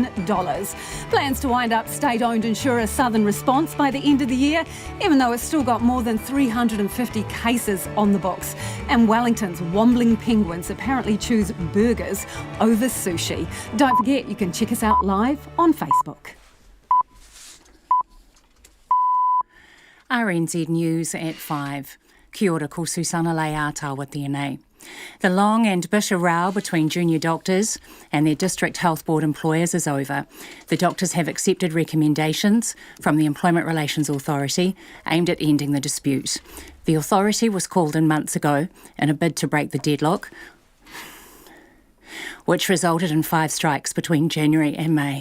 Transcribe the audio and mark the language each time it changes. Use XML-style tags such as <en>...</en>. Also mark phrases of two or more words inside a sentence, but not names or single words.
<en>Plans to wind up state-owned insurer Southern Response by the end of the year, even though it's still got more than 350 cases on the books. And Wellington's wambling penguins apparently choose burgers over sushi. Don't forget, you can check us out live on Facebook. RNZ News at 5.</en> <mi>Kia ora, ko Susana Lei Atawa tēnei.</mi> <en>The long and bitter row between junior doctors and their District Health Board employers is over. The doctors have accepted recommendations from the Employment Relations Authority aimed at ending the dispute. The authority was called in months ago in a bid to break the deadlock, which resulted in 5 strikes between January and May.</en>